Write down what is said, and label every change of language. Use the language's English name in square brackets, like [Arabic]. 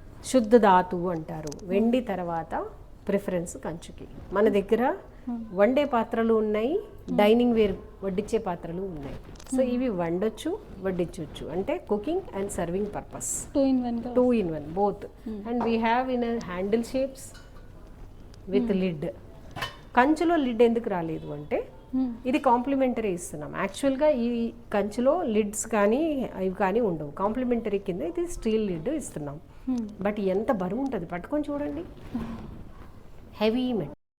[Telugu] శుద్ధ ధాతువు అంటారు. వెండి తర్వాత ప్రిఫరెన్స్ కంచుకి. మన దగ్గర వండే పాత్రలు ఉన్నాయి, డైనింగ్ వేర్ వడ్డించే పాత్రలు ఉన్నాయి. సో ఇవి వండొచ్చు, వడ్డించవచ్చు, అంటే [English] Cooking and serving purpose. 2 in 1 both. And we have in a handle shapes with lid. [Telugu] కంచులో lid ఎందుకు రాలేదు అంటే ఇది కాంప్లిమెంటరీ ఇస్తున్నాం. యాక్చువల్గా ఈ కంచులో లిడ్స్ కానీ ఇవి కానీ ఉండవు, కాంప్లిమెంటరీ కింద ఇది స్టీల్ లిడ్ ఇస్తున్నాం. బట్ ఎంత బరువు ఉంటుంది పట్టుకొని చూడండి, హెవీ మెట్.